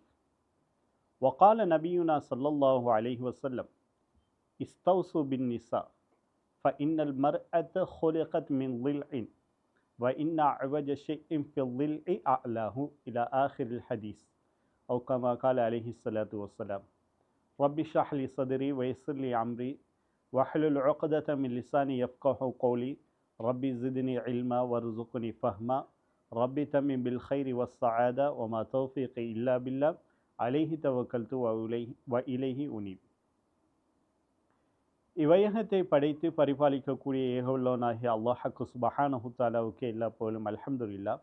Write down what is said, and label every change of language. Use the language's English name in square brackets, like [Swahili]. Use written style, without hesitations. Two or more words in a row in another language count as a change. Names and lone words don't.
[Arabic] وقال نبينا صلى الله عليه وسلم استوصوا بالنساء فإن المرأة خلقت من ضلع وإن أعوج شيء في الضلع أعلاه إلى آخر الحديث أو كما قال عليه الصلاة والسلام. رب اشرح لي صدري ويسر لي أمري واحلل عقدة من لساني يفقهوا قولي رب زدني علما وارزقني فهما رب تمم بالخير والسعادة وما توفيقي إلا بالله عليه توكلت وإليه أنيب. [Tamil] இவ்வையகத்தை படைத்து பரிபாலிக்கக்கூடிய ஏகவல்லோனாகிய அல்லாஹ் [Arabic] سبحانه وتعالى [Tamil] எல்லா புகழும் அல்ஹம்துலில்லாஹ்.